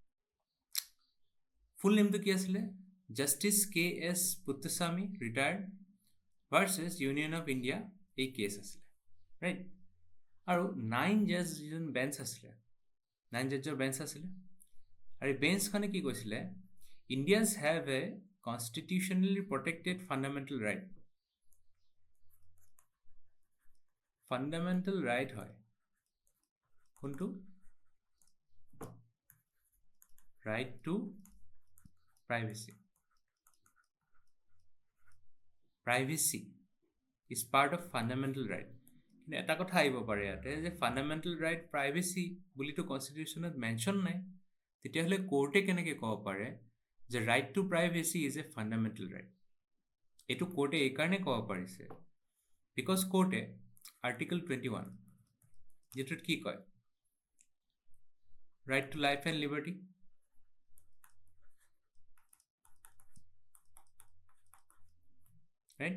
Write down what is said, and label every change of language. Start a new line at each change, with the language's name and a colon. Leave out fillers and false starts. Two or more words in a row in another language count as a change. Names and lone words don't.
Assamese: ফুল নেমটো কি আছিলে? জাষ্টিছ KS পুট্টাস্বামী ৰিটায়াৰ্ড ভাৰ্চেছ ইউনিয়ন অফ ইণ্ডিয়া, এই কেছ আছিলে, ৰাইট? আৰু 9 জাজ যিজন বেঞ্চ আছিলে, 9 জাজৰ বেঞ্চ আছিলে, আৰু এই বেঞ্চখনে কি কৈছিলে?
English: Indians have a constitutionally protected fundamental right. Fundamental right
Assamese: হয় কোনটো?
English: Right to privacy. Privacy is part of fundamental right.
Assamese: কিন্তু এটা কথা আহিব পাৰে ইয়াতে যে
English: fundamental right privacy
Assamese: বুলিতো কনষ্টিটিউশ্যনত মেনশ্যন নাই, তেতিয়াহ'লে কোৰ্টে কেনেকৈ ক'ব পাৰে যে
English: right to privacy is a fundamental right?
Assamese: এইটো কোৰ্টে এইকাৰণে ক'ব পাৰিছে বিকজ কোৰ্টে আৰ্টিকল 21 যিটোত কি কয়?
English: right to life and liberty, right?